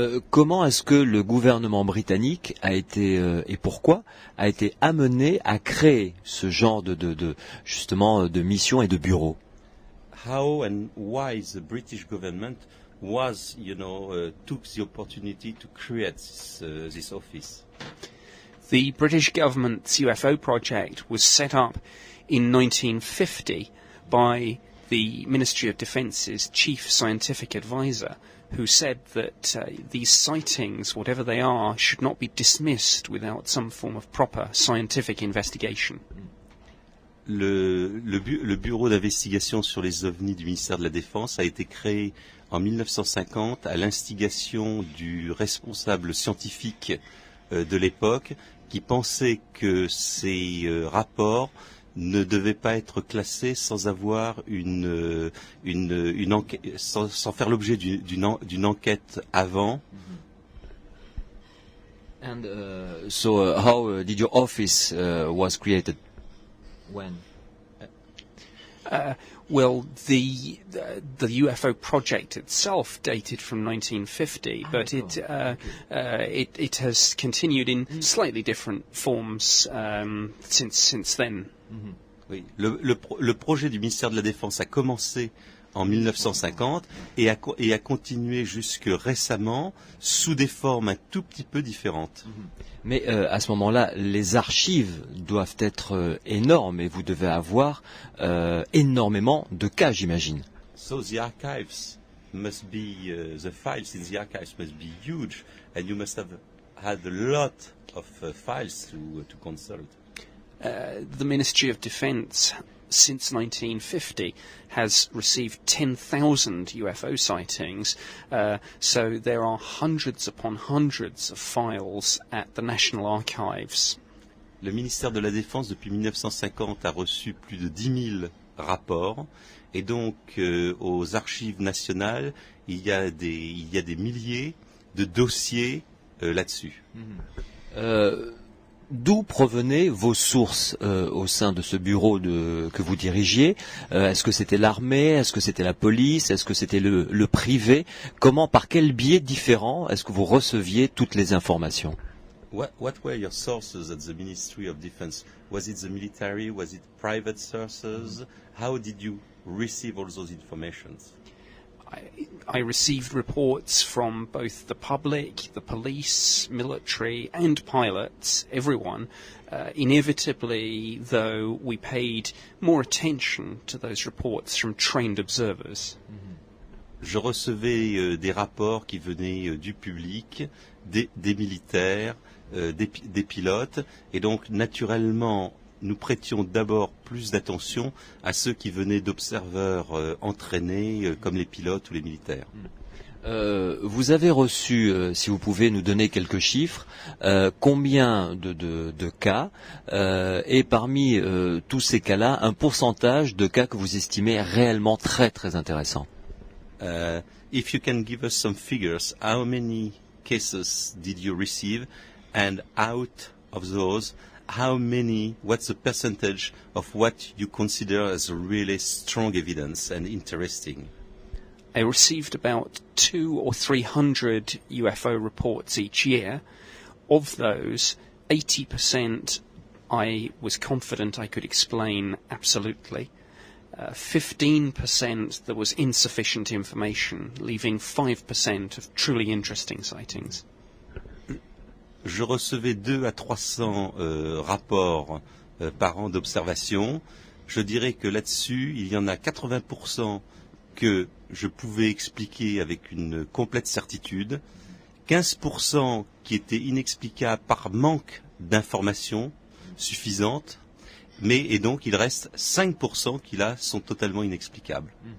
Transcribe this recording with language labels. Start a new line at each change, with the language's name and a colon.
French: Comment est-ce que le gouvernement britannique a été et pourquoi a été amené à créer ce genre justement de mission et de bureau?
English: How and why the British government was, took the opportunity to create this office? The British government's UFO project was set up in 1950 by the Ministry of Defence's chief scientific advisor, who said that these sightings, whatever they are, should not be dismissed without some form of proper scientific investigation.
French: Le bureau d'investigation sur les ovnis du ministère de la Défense a été créé en 1950 à l'instigation du responsable scientifique de l'époque qui pensait que ces rapports ne devaient pas être classés sans avoir une enquête, sans faire l'objet d'une enquête avant.
English: And so how did your office was created? When? Well, the UFO project itself dated from 1950, but it has continued in slightly different forms since then.
French: Oui, le projet du ministère de la Défense a commencé en 1950 et a continué jusque récemment sous des formes un tout petit peu différentes. Mais à ce moment-là, les archives doivent être énormes et vous devez avoir énormément de cas, j'imagine.
English: So the archives must be, the files in the archives must be huge, and you must have had a lot of files to consult. The Ministry of Defence, since 1950, has received 10,000 UFO sightings, so there are hundreds upon hundreds of files at the National Archives.
French: Le ministère de la Défense, depuis 1950, a reçu plus de 10 000 rapports, et donc aux archives nationales, il y a des milliers de dossiers là-dessus. D'où provenaient vos sources au sein de ce bureau que vous dirigiez? Est-ce que c'était l'armée? Est-ce que c'était la police? Est-ce que c'était le privé? Par quel biais différent est-ce que vous receviez toutes les informations?
English: What were your sources at the Ministry of Defense? Was it the military? Was it private sources? How did you receive all those informations? I received reports from both the public, the police, military and pilots, everyone. Inevitably, though, we paid more attention to those reports from trained observers.
French: Je recevais des rapports qui venaient du public, des militaires, des pilotes, et donc naturellement nous prêtions d'abord plus d'attention à ceux qui venaient d'observeurs entraînés comme les pilotes ou les militaires. Vous avez reçu, si vous pouvez nous donner quelques chiffres, combien de cas et parmi tous ces cas-là, un pourcentage de cas que vous estimez réellement très très intéressants?
English: If you can give us some figures, how many cases did you receive, and out of those, what's the percentage of what you consider as really strong evidence and interesting? I received about 200 or 300 UFO reports each year. Of those, 80% I was confident I could explain absolutely. 15% there was insufficient information, leaving 5% of truly interesting sightings.
French: Je recevais 200 à 300 rapports par an d'observation. Je dirais que là-dessus, il y en a 80% que je pouvais expliquer avec une complète certitude, 15% qui étaient inexplicables par manque d'informations suffisantes, et donc il reste 5% qui là sont totalement inexplicables.